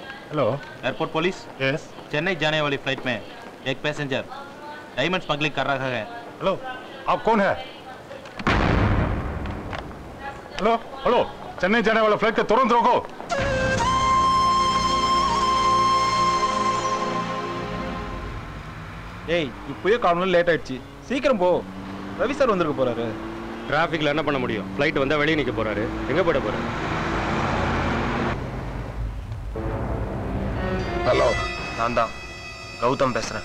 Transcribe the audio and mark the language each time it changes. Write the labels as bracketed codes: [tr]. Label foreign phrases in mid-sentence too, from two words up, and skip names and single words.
[hi] हेलो [en] airport police. [hi] यस। चेन्नई जाने वाली फ्लाइट में एक पैसेंजर [en] diamond smuggling [hi] कर रहा है। हेलो, आप कौन है? हेलो हेलो, चेन्नई जाने वाला फ्लाइट को तुरंत रोको। [ta] ஏய் இப்போயே காரணம் லேட் ஆயிடுச்சு, சீக்கிரம் போ. ரவி சார் வந்திருக்க போறாரு. டிராஃபிக்ல என்ன பண்ண முடியும்? ஃப்ளைட் வந்தா வெளியே நிக்க போறாரு. எங்க போட போறாரு? ஹலோ, நான் தான் கௌதம் பேசுறேன்.